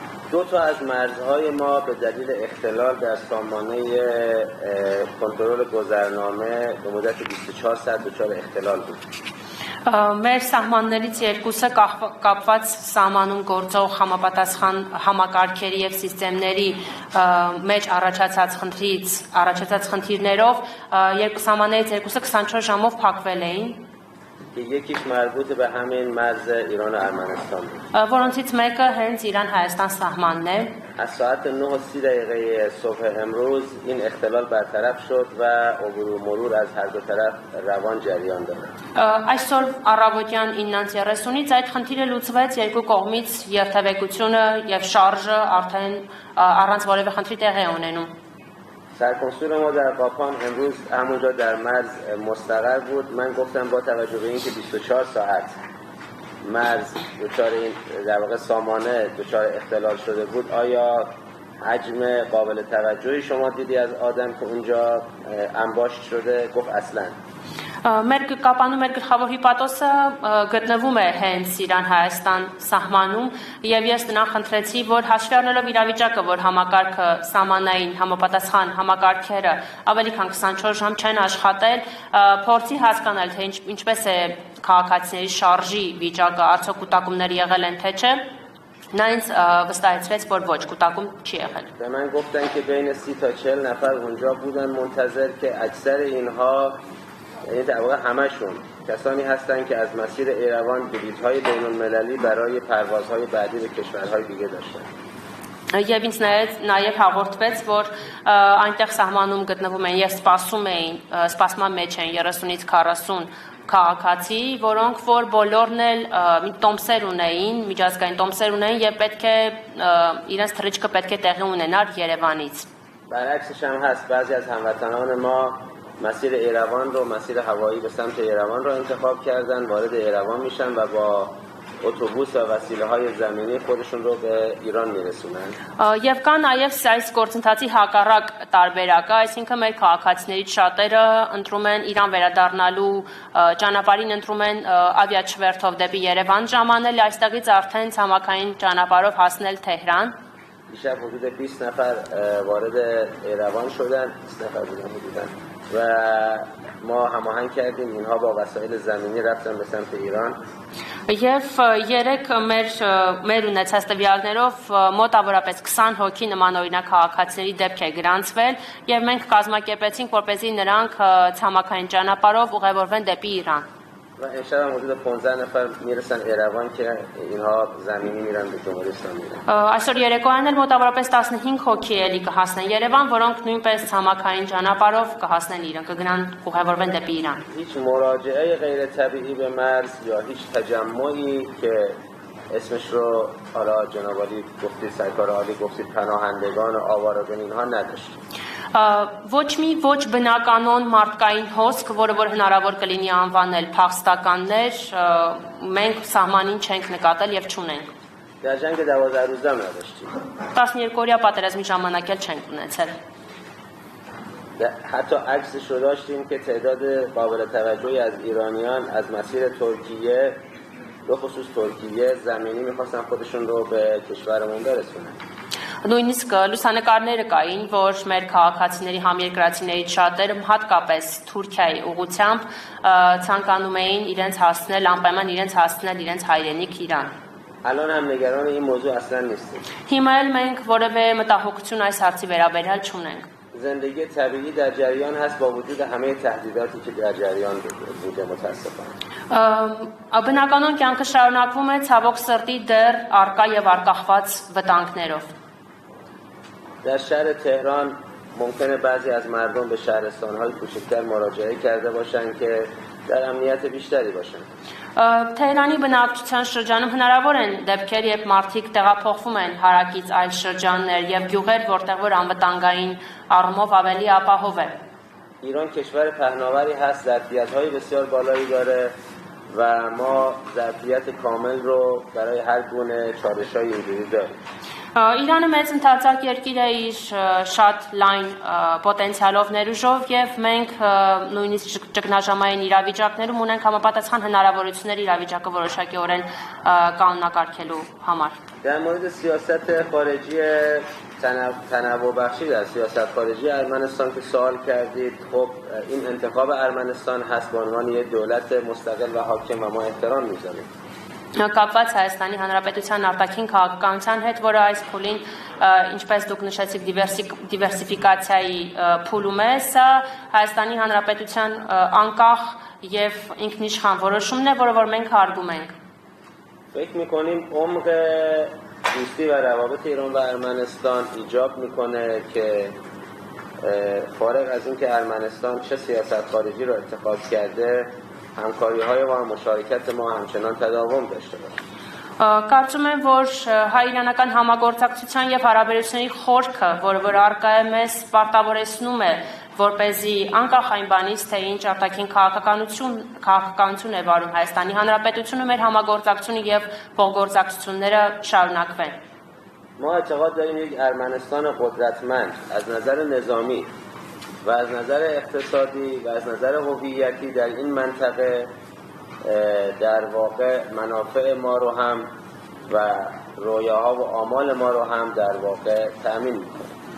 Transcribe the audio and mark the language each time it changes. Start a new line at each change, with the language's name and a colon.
Persian: دو تا از مرزهای ما به دلیل اختلال در سامانه کنترل گذرنامه به مدت 24 ساعت دچار اختلال بود.
Armenian: Մեր սահմաններից երկուսը կապված սահմանում գործող համապատասխան համակարգերի եւ սիստեմների մեջ առաջացած խնդիրներով սահմաններից երկուսը 24 ժամով փակվել էին
Persian: که یکیش مربوط به همین مرز ایران و ارمنستان بود.
Armenian: որոնցից մեկը հենց Իրան-Հայաստան սահմանն է
Persian: از ساعت 9:30 صبح امروز این اختلال برطرف شد و عبور و مرور از هر دو طرف روان جریان داره.
Armenian: Այսօր առավոտյան 9:30-ից այդ խնդիրը լուծվեց երկու կողմից երթևեկությունը եւ շարժը արդեն առանց որևէ խնդրի տեղի է ունենում.
Persian: سرکنسول ما در قاپام امروز همونجا در مرز مستقر بود. من گفتم با توجه به اینکه 24 ساعت مرز دچار این در واقع سامانه دچار اختلال شده بود آیا حجم قابل توجهی شما دیدی از آدم که اونجا انباشت شده؟ گفت اصلا.
Armenian: Մեր կապանում մեր գլխավոր հիպատոսը գտնվում է հենց Իրան-Հայաստան սահմանում եւ ես նրան խնդրեցի, որ հաշվի առնելով իրավիճակը, որ համակարգը սահմանային համապատասխան համակարգերը ավելի քան 24 ժամ չեն աշխատել, փորձի հասկանալ, թե ինչպես է քաղաքացիների շարժի վիճակը, արդյոք կուտակումներ եղել են թե չէ։ Նա ինձ վստահեցրեց, որ ոչ, կուտակում չի եղել։
Persian: به من گفتن که بین 30 تا 40 نفر اونجا بودن منتظر که اکثر اینها یعنی در واقع همشون کسانی هستند که از مسیر ایروان بلیط‌های بین‌المللی برای پروازهای بعدی به کشورهای دیگه داشتن.
Armenian: Եվ ինձ նաև հաղորդվեց, որ այնտեղ սահմանում գտնվում են եւ սպասման մեջ են 30-ից 40 քաղաքացի, որոնք որ բոլորն էլ տոմսեր ունեին, միջազգային տոմսեր ունեին եւ պետք է իրենց թռիչքը պետք է տեղի ունենար Երևանից։
Persian: برعکسش هم هست بعضی از هموطنان ما مسیر ایروان رو مسیر هوایی به سمت ایروان رو انتخاب کردن وارد ایروان میشن و با اتوبوس و وسیله‌های زمینی خودشون رو به ایران میرسونن.
Armenian: Եվ կա նաև այս գործընթացի հակառակ տարբերակը, այսինքն մեր քաղաքացիներից շատերը ընտրում են Իրան վերադառնալու ճանապարհին ընտրում են ավիաչվերթով դեպի Երևան ժամանել, այստեղից արդեն ցամաքային ճանապարհով հասնել Թեհրան.
Persian: دیشب حدود 20 نفر وارد ایروان شدن 20 نفر بودن و ما هماهنگ کردیم اینها با وسایل زمینی رفتن به سمت ایران
Armenian: Եվ երեք մեր ունեցած տվյալներով մոտավորապես 20 հոգի նմանօրինակ քաղաքացիների դեպք է գրանցվել եւ մենք կազմակերպեցինք որպեսզի նրանք ցամաքային ճանապարհով ուղևորվեն դեպի Իրան
Persian: و امشب هم حدود 15 نفر میرسن ایروان که اینها زمینی میرن به جمهوری اسلامی ایران.
Armenian: Այսօր երեկոյան էլ մոտավորապես 15 հոգի էլի կհասնեն Երևան, որոնք նույնպես ցամաքային ճանապարհով կհասնեն Իրան, կգնան ուղևորվեն դեպի Իրան.
Persian: هیچ مراجعه غیر طبیعی به مرز یا هیچ تجمعی که اسمش رو حالا جناب عالی گفتید سرکار عالی گفتید پناهندگان و آوارگان اینها نداشت.
Armenian: Ոչ բնականon մարդկային հոսք, որը որ հնարավոր կլինի անվանել փախստականներ, մենք սահմանին չենք նկատել եւ չունենք.
Persian: در جنگ 12 روزه هم نداشتیم.
Armenian: 12-օրյա պատերազմի ժամանակ էլ չենք ունեցել.
Persian: حتی عکسش رو داشتیم که تعداد قابل توجهی از ایرانیان از مسیر ترکیه به خصوص ترکیه زمینی میخواستن خودشون رو به کشورمون برسونن.
Armenian: Նույնիսկ լուսանկարները կային, որ մեր քաղաքացիների համերկրացիներից շատերը հատկապես Թուրքիայի ուղղությամբ ցանկանում էին իրենց հասնել, անպայման իրենց հասնել իրենց հայրենիք Իրան.
Persian: الان هم نگران این موضوع اصلا نیستیم.
Armenian: Հիմա էլ մենք որևէ մտահոգություն այս հարցի վերաբերյալ չունենք.
Persian: زندگی طبیعی در جریان هست با وجود همه تهدیداتی که در جریان بوده متاسفانه.
Armenian: Բնականon կյանքը շարունակվում է ցավոք սրտի դեռ արկա եւ արկախված վտանգներով.
Persian: در شهر تهران ممکنه بعضی از مردم به شهرستان‌های کوچکتر مراجعه کرده باشن که در امنیت بیشتری باشن.
Armenian: Թեհրանի բնակչության շրջանում հնարավոր են դեպքեր, երբ մարդիկ տեղափոխվում են հարակից այլ շրջաններ եւ գյուղեր, որտեղ որ անվտանգային առումով ավելի ապահով է.
Persian: ایران کشور پهناوری هست، ظرفیت‌های بسیار بالایی داره و ما ظرفیت کامل رو برای هر گونه چالش‌های اینجوری داریم.
Armenian: Իրանը մեծ ընդարձակ երկիր է իր շատ լայն պոտենցիալով ներուժով եւ մենք նույնիսկ ճգնաժամային իրավիճակներում ունենք համապատասխան հնարավորություններ իրավիճակը որոշակիորեն կանոնակարգելու համար.
Persian: در مورد سیاست خارجی تنوع بخشی در سیاست خارجی ارمنستان که سوال کردید خب این انتخاب ارمنستان هست به عنوان یک دولت مستقل و حاکم و ما احترام می‌ذاریم.
Armenian: Կապված Հայաստանի Հանրապետության արտաքին քաղաքականության հետ, որը այս փուլին, ինչպես դուք նշեցիք, դիվերսիֆիկացիայի փուլում է, սա Հայաստանի Հանրապետության անկախ եւ ինքնիշխան որոշումն է, որը որ մենք հարգում ենք.
Persian: فکر می‌کنیم عمق دوستی و روابط ایران و ارمنستان ایجاب می‌کنه که فارغ از اینکه ارمنستان چه سیاست خارجی رو اتخاذ کرده همکاری‌های و مشارکت ما همچنان تداوم داشته باشه.
Armenian: Կարծում եմ, որ հայ-իրանական համագործակցության եւ հարաբերությունների խորքը, որը որ արկա է մեզ պարտավորեցնում է, որպեսզի անկախ այն բանից, թե ինչ արտաքին քաղաքականություն է վարում Հայաստանի Հանրապետությունը, մեր համագործակցությունը եւ փոխգործակցությունները շարունակվեն.
Persian: ما اعتقاد داریم یک ارمنستان قدرتمند از نظر نظامی و از نظر اقتصادی و از نظر هویتی در این منطقه در واقع منافع ما رو هم و رویاها و آمال ما رو هم در واقع تأمین می‌کنه.